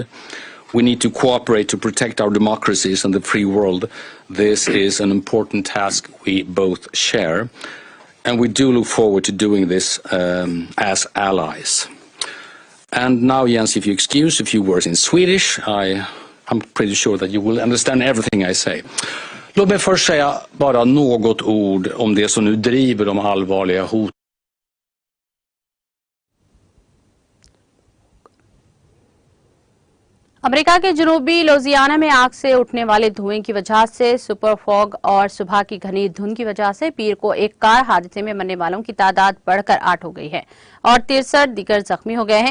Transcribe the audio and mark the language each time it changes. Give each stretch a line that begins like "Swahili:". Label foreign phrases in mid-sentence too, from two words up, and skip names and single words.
English: We need to cooperate to protect our democracies and the free world. This is an important task we both share, and we do look forward to doing this as allies. And now, Jens, if you excuse a few words in Swedish, I'm pretty sure that you will understand everything I say.
Swedish: Låt mig först säga bara något ord om det som nu driver de allvarliga hot.
Urdu: امریکہ کے جنوبی لوزیانا میں آگ سے اٹھنے والے دھوئیں کی وجہ سے سپر فوگ اور صبح کی گھنی دھند کی وجہ سے پیر کو ایک کار حادثے میں مرنے والوں کی تعداد بڑھ کر 8 ہو گئی ہے اور 63 دیگر زخمی ہو گئے ہیں.